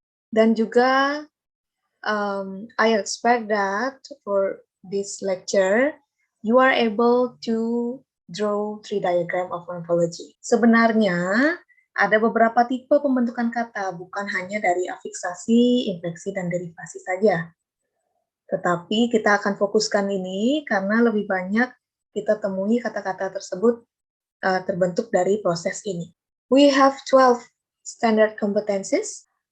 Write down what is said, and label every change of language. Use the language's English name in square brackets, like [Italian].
[Indonesian] Dan juga [English] I expect that for this lecture, you are able to draw 3 diagram of morphology. [Indonesian] Sebenarnya ada beberapa tipe pembentukan kata, bukan hanya dari afiksasi, infleksi, dan derivasi saja. Tetapi kita akan fokuskan ini karena lebih banyak kita temui kata-kata tersebut terbentuk dari proses ini. [English] We have 12 standard competencies.